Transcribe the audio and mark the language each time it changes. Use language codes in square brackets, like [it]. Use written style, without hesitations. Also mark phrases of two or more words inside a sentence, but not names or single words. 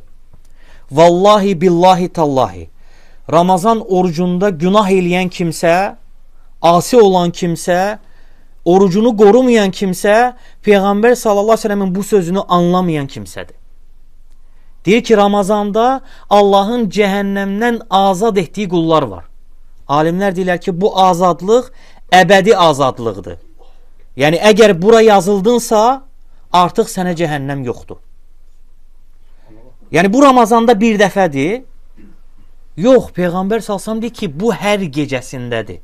[ar] والله بالله تالله [tr] Ramazan orucunda günah eleyen kimse, asi olan kimse, orucunu korumayan kimse Peygamber [ar] صلى الله عليه وسلم [tr] bu sözünü anlamayan kimsedir. Deyir ki Ramazanda Allah'ın cehennemden azad ettiği kullar var. [az] Alimler deyirlər ki bu azadlıq əbədi azadlıqdır. Yəni əgər bura yazıldınsa artıq sənə cəhənnəm yoxdur. Yəni bu Ramazanda bir dəfədir. Yox, Peyğəmbər salsam deyir ki bu hər gecəsindədir.